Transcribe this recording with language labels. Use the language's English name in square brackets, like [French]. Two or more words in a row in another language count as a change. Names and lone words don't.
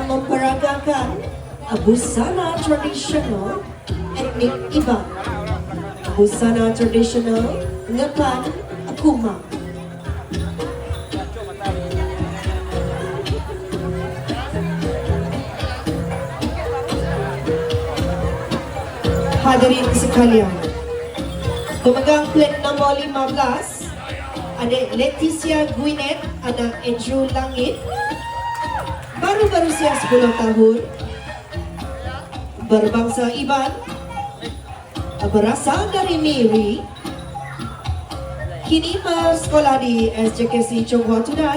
[Malay] memperagakan busana tradisional etnik Iban, busana tradisional ngepan Kumang. Hadirin sekalian, pemegang plat nombor 15, adik Leticia Gwyneth, anak Andrew Langit, baru berusia 10 tahun, berbangsa Iban, berasal dari Miri, kini bersekolah di SJKC Chonghua Tudan.